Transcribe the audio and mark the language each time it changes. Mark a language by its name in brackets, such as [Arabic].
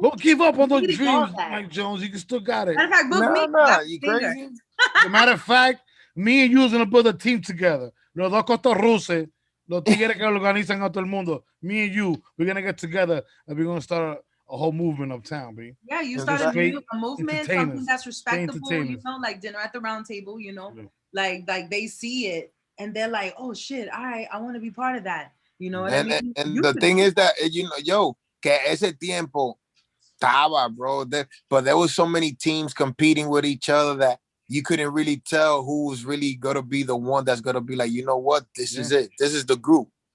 [English] Don't give up on those dreams, Mike Jones. You can still got it. Matter of fact, you crazy? As a matter of fact, me and you is gonna put a team together. [Spanish] Los dos costarruces, los tigres que organizan a todo el mundo. [English] Me and you, we're gonna get together and we're gonna start a whole movement of town, B. Yeah, you started a movement, something that's respectable, you know, like dinner at the round table, you know, like they see it and they're like, oh shit, all right, I want to be part of that. You know what I mean? And the thing is that, you know, yo, [Spanish] que ese tiempo estaba, [English] bro, but there was so many teams competing with each other that you couldn't really tell who was really gonna be the one that's gonna be like, you know what, this is it. This is the group.